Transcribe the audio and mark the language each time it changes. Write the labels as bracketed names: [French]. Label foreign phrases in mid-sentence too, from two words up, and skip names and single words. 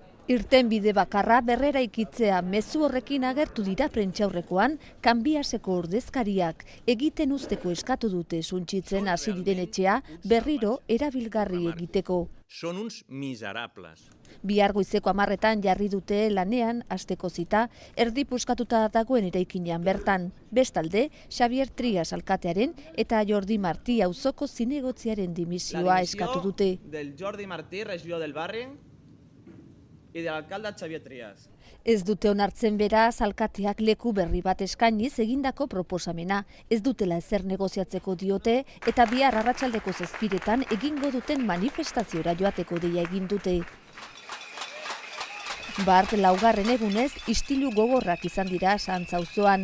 [Basque] Irtenbide bakarra berreraikitzea mezu horrekin agertu dira prentsaurrekoan Kanbiaseko ordezkariak egiten uzteko eskatu dute suntsitzen hasi diren etxea berriro erabilgarri egiteko. [Catalan] Son uns miserables. [Basque] Bihar goizeko 10:00 jarri dute lanean hasteko zita, erdi puskatuta dagoen eraikinean bertan. Bestalde, Xavier Trias alkatearen eta Jordi Martí auzoko zinegotziaren dimisioa eskatu dute. [Catalan] Del Jordi Martí, regidor del barri, [Spanish] y del alcalde [Catalan] Xavier Trias. [Basque] Ez dute onartzen beraz alkateak leku berri bat eskainiz egindako proposamena. Ez dutela ezer negoziatzeko diote eta bihar arratsaldeko 7:00 egingo duten manifestaziora joateko deia egin dute. Bart laugarren egunez istilu gogorrak izan dira Santza auzoan.